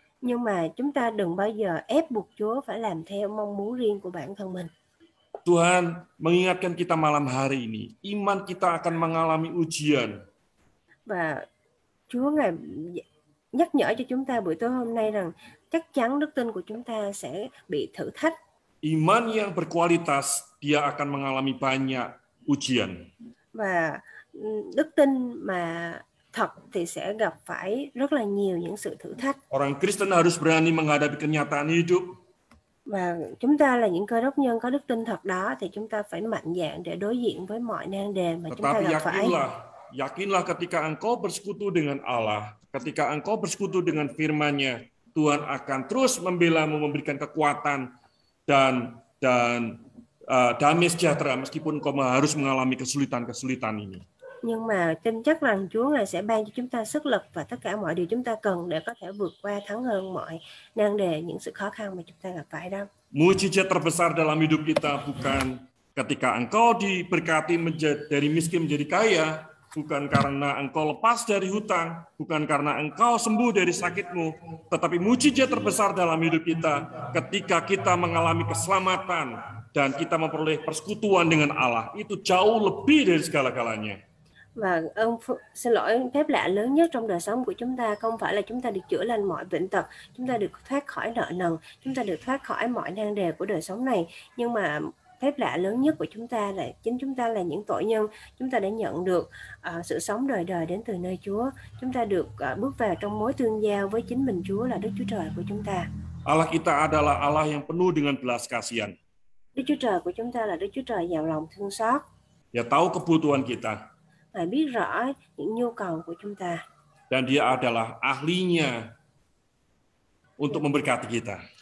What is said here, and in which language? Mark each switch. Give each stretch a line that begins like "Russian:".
Vietnamese: Nhưng mà chúng ta đừng bao giờ ép buộc Chúa phải làm theo mong muốn riêng của bản thân mình.
Indonesian: Tuhan mengingatkan kita malam hari ini, iman kita akan mengalami ujian.
Vietnamese: Và Chúa Ngài nhắc nhở cho chúng ta buổi tối hôm nay rằng chắc chắn đức tin của chúng ta sẽ bị thử thách.
Indonesian: Iman yang berkualitas, dia akan mengalami banyak ujian.
Vietnamese: Và đức tin mà thật thì sẽ gặp phải rất là nhiều những sự thử thách.
Indonesian: Orang Kristen harus berani menghadapi kenyataan hidup.
Vietnamese: Và chúng ta là những cơ đốc nhân có đức tin thật đó thì chúng ta phải mạnh dạn để đối diện với mọi nan đề mà chúng ta gặp phải.
Indonesian: Yakinlah ketika engkau bersekutu dengan Allah, ketika engkau bersekutu dengan firman-Nya, Tuhan akan terus membela-mu, memberikan kekuatan dan damai sejahtera meskipun engkau harus mengalami kesulitan-kesulitan ini.
Vietnamese: Nhưng mà tin chắc rằng Chúa Ngài sẽ ban cho chúng ta sức lực và tất cả mọi điều chúng ta cần để có thể vượt qua, thắng hơn mọi nan đề, những sự khó khăn mà chúng ta gặp phải đó.
Indonesian: Mujizat terbesar dalam hidup kita bukan ketika engkau diberkati dari miskin menjadi kaya, bukan karena engkau lepas dari hutang, bukan karena engkau sembuh dari sakitmu, tetapi mujizat terbesar dalam hidup kita ketika kita mengalami keselamatan dan kita memperoleh persekutuan dengan Allah. Itu jauh lebih dari segala-galanya.
Vietnamese: Và phép lạ lớn nhất trong đời sống của chúng ta không phải là chúng ta được chữa lành mọi bệnh tật, chúng ta được thoát khỏi nợ nần, chúng ta được thoát khỏi mọi nan đề của đời sống này, nhưng mà phép lạ lớn nhất của chúng ta là chính chúng ta là những tội nhân, chúng ta đã nhận được sự sống đời đời đến từ nơi Chúa, chúng ta được bước vào trong mối tương giao với chính mình Chúa là Đức Chúa Trời của chúng ta.
Indonesian: Allah kita adalah Allah yang penuh dengan belas kasihan.
Vietnamese: Đức Chúa Trời của chúng ta là Đức Chúa Trời giàu lòng thương xót.
Indonesian: Dia tahu kebutuhan kita.
Vietnamese: Ngài biết rõ những nhu cầu của chúng ta.
Indonesian: Dan Dia adalah ahlinya untuk memberkati kita.